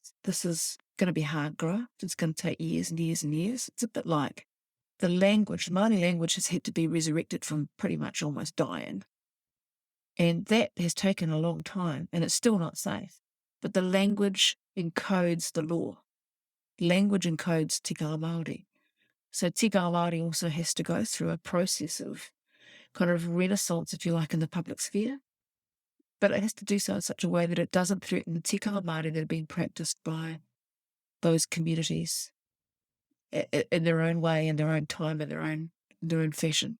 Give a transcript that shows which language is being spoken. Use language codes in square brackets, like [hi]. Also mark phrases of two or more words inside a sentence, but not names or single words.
[en] This is going to be hard graft. It's going to take years and years and years. It's a bit like the Māori language has had to be resurrected from pretty much almost dying. And that has taken a long time, and it's still not safe. But the language encodes the law. Language encodes [mi] tikanga Māori. [en] So [mi] tikanga Māori [en] also has to go through a process of kind of renaissance, if you like, in the public sphere. But it has to do so in such a way that it doesn't threaten the [mi] tikanga Māori [en] that are being practiced by those communities in their own way, in their own time, in their own fashion.